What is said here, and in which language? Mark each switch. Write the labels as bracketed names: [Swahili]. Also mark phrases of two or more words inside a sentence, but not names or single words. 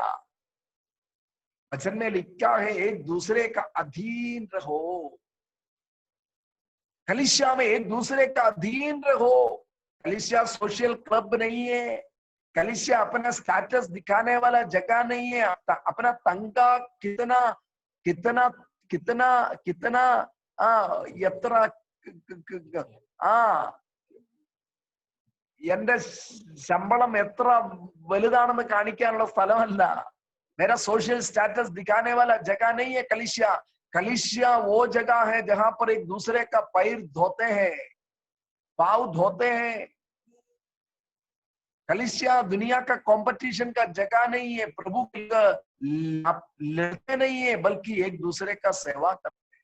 [Hindi] वचन में लिखा है एक दूसरे का अधीन रहो. कलीसिया में एक दूसरे का अधीन रहो. कलीसिया सोशल क्लब नहीं है. कलीसिया अपना स्टेटस दिखाने वाला जगह नहीं है. अपना तंगा कितना कितना [Malayalam] कितना कितना എത്ര എന്റെ ശമ്പളം എത്ര വലുതാണെന്ന് കാണിക്കാനുള്ള സ്ഥലമല്ല. [Hindi] मेरा सोशल स्टेटस दिखाने वाला जगह नहीं है कलीसिया. कलीसिया वो जगह है जहां पर एक दूसरे का पैर धोते हैं, पाँव धोते हैं. कलीसिया दुनिया का कंपटीशन का जगह नहीं है. प्रभु लड़ते नहीं है, बल्कि एक दूसरे का सेवा करते हैं.